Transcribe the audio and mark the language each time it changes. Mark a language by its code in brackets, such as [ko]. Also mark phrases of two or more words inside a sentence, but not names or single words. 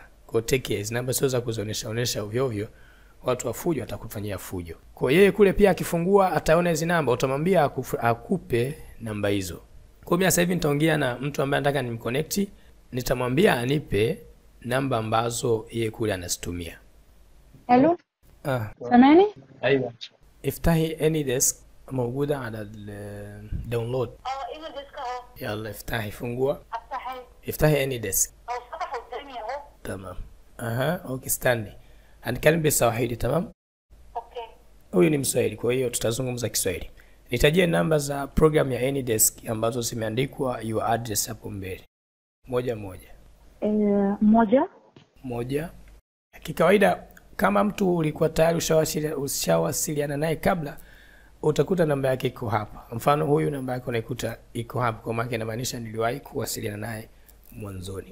[sw] Kwa take hizi namba sio za kuzonesha ovyo ovyo. Watu wa fujo atakufanyia fujo. Kwa yeye kule pia akifungua ataona hizo namba, utamwambia akupe namba hizo. Kwa mimi sasa hivi nitaongea na mtu ambaye nataka nimconnect, nitamwambia anipe namba ambazo yeye kule anazitumia. [en] Hello? [ar] سامعني؟ ايوه. افتحي AnyDesk موجودة على الداونلود. AnyDesk اهو. يلا افتحي، فungua. افتحي AnyDesk. فتح قدامي اهو. تمام. اوكي استني. هنتكلم بالسواحili تمام؟ اوكي. [sw] Huyu ni Mswahili, kwa hiyo tutazungumza Kiswahili. Nitajie namba za program ya AnyDesk ambazo zimeandikwa [en] your address [sw] hapo mbele. Moja. Moja. Kikawaida kama mtu ulikuwa tayari ushawasiliana naye kabla, utakuta namba yake iko hapa. Mfano huyu namba yake unaikuta iko hapa, kwa maana inamaanisha niliwahi kuwasiliana naye mwanzoni.